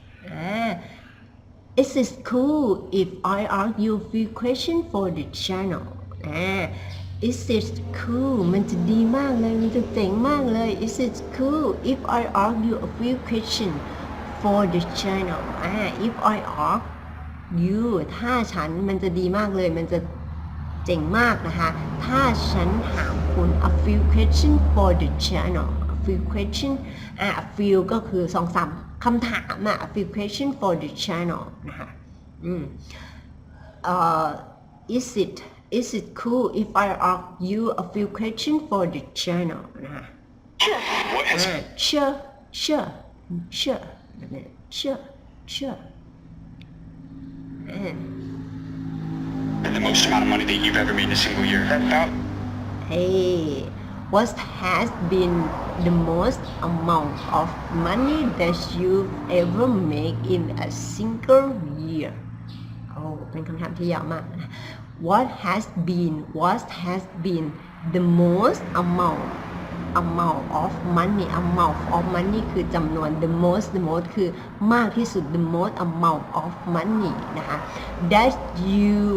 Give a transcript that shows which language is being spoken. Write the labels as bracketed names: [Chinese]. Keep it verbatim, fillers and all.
[English] Ah, it is cool if I ask you a few questions for the channel. Ah, it is cool. [Thai] มันจะดีมากเลยมันจะเจ๋งมากเลย [English] It is cool if I ask you a few questions for the channel. Ah, if I ask you [Thai] ถ้าฉันมันจะดีมากเลยมันจะเจ๋งมากนะคะถ้าฉันถามคุณ [English] a few questions for the channel. few question อ่ะ few [Thai] ก็คือ สองถึงสาม คำถามอ่ะ [English] few question for the channel นะคะอืมเอ่อ is it is it cool if I ask you a few question for the channel นะคะ Sure What has sure sure sure sure sure been the most amount of money that you've ever made in a single year? About Hey what has been the most amount of money that you've ever made in a single year [Thai] โอ้เป็นคำถามที่ยาวมากนะ [English] what has been what has been the most amount amount of money amount of money คือจำนวน the most the most คือมากที่สุด the most amount of money นะคะ that you